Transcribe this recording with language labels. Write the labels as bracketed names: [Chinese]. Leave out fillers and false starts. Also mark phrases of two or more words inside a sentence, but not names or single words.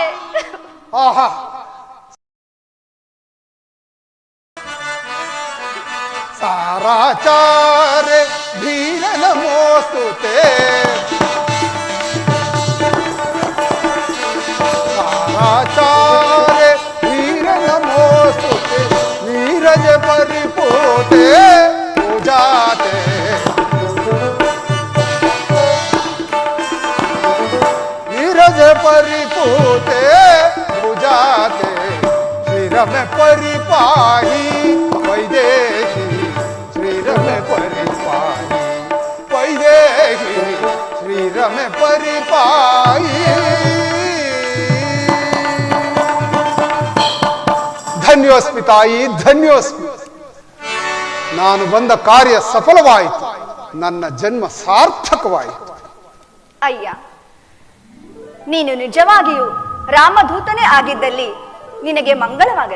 [Sanskrit] ಆಹಾ, ಸಾರಾಚಾರೆ ಧೀರ ನಮೋಸ್ತುತೆ, ಸಾರಾಚಾರೆ ಧೀರ ನಮೋಸ್ತುತೆ, ನೀರಜ ಪರಿಪೂತೆ ಪೂಜಾತೆ, ನೀರಜ ಪರಿಪೂತೆ ಪೂಜಾತೆ, श्रीरमे परिपाही वैदेही, श्रीरमे परिपाही वैदेही, श्रीरमे परिपाही. [Kannada] ಧನ್ಯೋಸ್ಮಿ ತಾಯಿ, ಧನ್ಯೋಸ್ಮಿ. ನಾನು ಬಂದ ಕಾರ್ಯ ಸಫಲವಾಯಿತು, ನನ್ನ ಜನ್ಮ ಸಾರ್ಥಕವಾಯಿತು. ಅಯ್ಯ, ನೀನು ನಿಜವಾಗಿಯೂ ರಾಮದೂತನೇ ಆಗಿದ್ದಲ್ಲಿ ನಿನಗೆ ಮಂಗಳವಾಗಲಿ.